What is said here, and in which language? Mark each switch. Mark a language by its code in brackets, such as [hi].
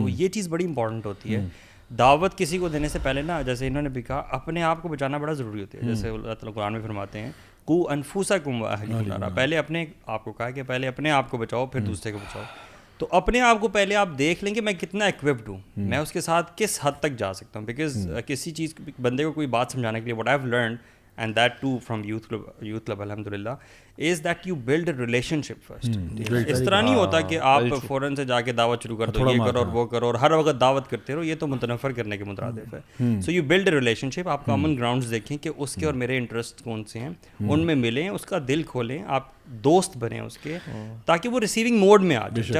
[ur] تو یہ چیز بڑی امپورٹنٹ ہوتی ہے. دعوت کسی کو دینے سے پہلے نا, جیسے انہوں نے بھی کہا, اپنے آپ کو بچانا بڑا ضروری ہوتا ہے. جیسے اللہ تعالیٰ قرآن میں فرماتے ہیں [ar] قوا انفسکم واہلیکم نارا, [ur] پہلے اپنے آپ کو کہا کہ پہلے اپنے آپ کو بچاؤ پھر دوسرے کو بچاؤ. تو اپنے آپ کو پہلے آپ دیکھ لیں کہ میں کتنا ایکوپڈ ہوں, میں اس کے ساتھ کس حد تک جا سکتا ہوں. بیکاز کسی چیز بندے کو کوئی بات سمجھانے کے لیے [en] what I've learned and that too from youth club alhamdulillah is that you build a relationship first. [ur] اس طرح نہیں ہوتا کہ آپ فوراً سے جا کے دعوت شروع کر دو, یہ کرو اور وہ کرو اور ہر وقت دعوت کرتے رہو, یہ تو متنفر کرنے کے مترادف ہے. [en] so you build a relationship, [ur] آپ کامن گراؤنڈز دیکھیں کہ اس کے اور میرے انٹرسٹ کون سے ہیں, ان میں ملیں, اس کا دل کھولیں, آپ دوست بنیں اس کے, تاکہ وہ ریسیونگ موڈ میں آ جائے.